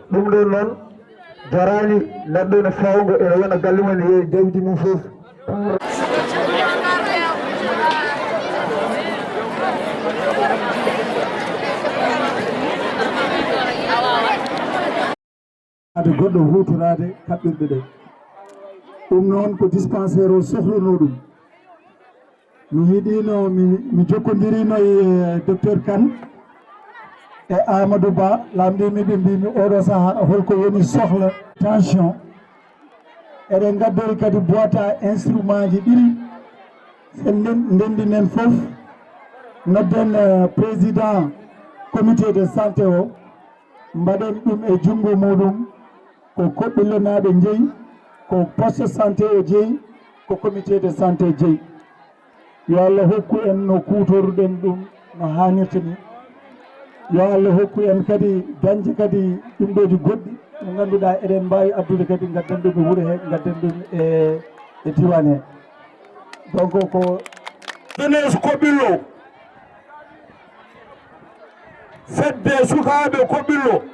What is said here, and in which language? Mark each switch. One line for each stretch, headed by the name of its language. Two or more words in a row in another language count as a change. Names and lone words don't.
Fula: ɗum ɗon noon jarani neɗɗo ne fawgo ene wona galle mum yeeyi jawdi mum fof ade goɗɗo hutorade kaɓɓirɗe ɗe ɗum noon ko dispensaire o sohluno ɗum mi yiɗino mi jokkodirino e docteur Kane e Amadou Ba lamdimi ɓe mbimi oɗo saaha holko woni sohla tension eɗen gaddori kadi
French: boîte à instrument
Fula: ji ɗiɗi sen ndendinen fof nodden
French: président comité de santé
Fula: o mbaɗen ɗum e junngo muɗum ko koɓɓillonaɓe jeeyi ko
French: poste santé
Fula: o jeeyi ko
French: comité de santé
Fula: jeeyi yo Allah hokku en no kutoruɗen ɗum no hannirta ni yo Allah hokku en kadi dañde kadi ɗumɗoji goɗɗi ɗo ngannduɗa eɗen mbawi addude kadi gadden ɗum e wuuro he gadden ɗum e diwan he donc ko jeunesse koɓɓillo fedde sukaɓe koɓɓillo